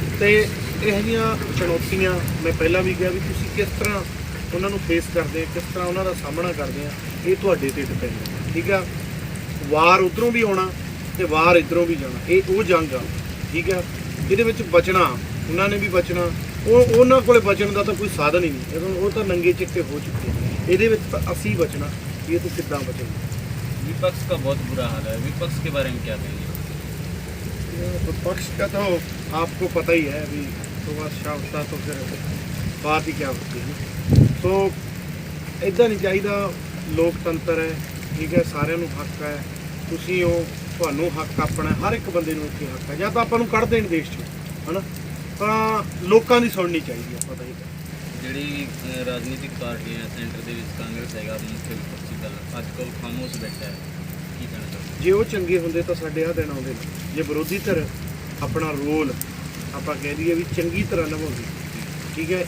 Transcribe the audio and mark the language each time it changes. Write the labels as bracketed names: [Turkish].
[Punjabi] ਤੇ ਇਹੋ ਜਿਹੀਆਂ ਚੁਣੌਤੀਆਂ ਮੈਂ ਪਹਿਲਾਂ ਵੀ ਕਿਹਾ ਵੀ ਤੁਸੀਂ ਕਿਸ ਤਰ੍ਹਾਂ ਉਹਨਾਂ ਨੂੰ ਫੇਸ ਕਰਦੇ, ਕਿਸ ਤਰ੍ਹਾਂ ਉਹਨਾਂ ਦਾ ਸਾਹਮਣਾ ਕਰਦੇ ਆ, ਇਹ ਤੁਹਾਡੇ ਤੇ ਡਿਪੈਂਡ ਹੈ। ਠੀਕ ਆ, ਵਾਰ ਉੱਧਰੋਂ ਵੀ ਆਉਣਾ ਤੇ ਵਾਰ ਇੱਧਰੋਂ ਵੀ ਜਾਣਾ, ਇਹ ਉਹ ਜੰਗ ਆ। ਠੀਕ ਆ, ਇਹਦੇ ਵਿੱਚ ਬਚਣਾ ਉਹਨਾਂ ਨੇ ਵੀ ਬਚਣਾ, ਉਹਨਾਂ ਕੋਲੇ ਬਚਣ ਦਾ ਤਾਂ ਕੋਈ ਸਾਧਨ ਹੀ ਨਹੀਂ, ਉਹ ਤਾਂ ਨੰਗੇ ਚਿੱਟੇ ਹੋ ਚੁੱਕੇ। ਇਹਦੇ ਵਿੱਚ ਤਾਂ ਅਸੀਂ ਬਚਣਾ, ਇਹ ਤੋਂ ਕਿੱਦਾਂ ਬਚਣਾ। [Hindi] विपक्ष का बहुत बुरा हाल है, विपक्ष के बारे में क्या कहेंगे? विपक्ष का तो आपको पता ही है, अभी सुबह शाम तो फिर बात ही क्या होती है। तो इदा नहीं चाहिए, लोकतंत्र है, ठीक है, सारे हक है, तुसी हो, [Punjabi] ਤੁਹਾਨੂੰ ਹੱਕ ਆਪਣਾ, ਹਰ ਇੱਕ ਬੰਦੇ ਨੂੰ ਇੱਥੇ ਹੱਕ ਹੈ। ਜਾਂ ਤਾਂ ਆਪਾਂ ਨੂੰ ਕੱਢ ਦੇਣ ਦੇਸ਼ 'ਚੋਂ, ਹੈ ਨਾ, ਤਾਂ ਲੋਕਾਂ ਦੀ ਸੁਣਨੀ ਚਾਹੀਦੀ ਆਪਾਂ ਤਾਂ ਇਹ। ਜਿਹੜੀ ਰਾਜਨੀਤਿਕ ਪਾਰਟੀਆਂ ਸੈਂਟਰ ਦੇ ਵਿੱਚ ਕਾਂਗਰਸ ਹੈਗਾ ਮੁੱਖ ਵਿਪਕਸ਼ੀ ਦਲ, ਅੱਜ ਕੱਲ੍ਹ ਖਾਮੋਸ਼ ਬੈਠਾ ਹੈ, ਕੀ ਕਹਿਣਾ ਚਾਹੁੰਦੇ? ਜੇ ਉਹ ਚੰਗੇ ਹੁੰਦੇ ਤਾਂ ਸਾਡੇ ਆਹ ਦਿਨ ਆਉਂਦੇ ਨੇ। ਜੇ ਵਿਰੋਧੀ ਧਿਰ ਆਪਣਾ ਰੋਲ ਆਪਾਂ ਕਹਿ ਦਈਏ ਵੀ ਚੰਗੀ ਤਰ੍ਹਾਂ ਨਿਭਾਉਂਦੀ, ਠੀਕ ਹੈ।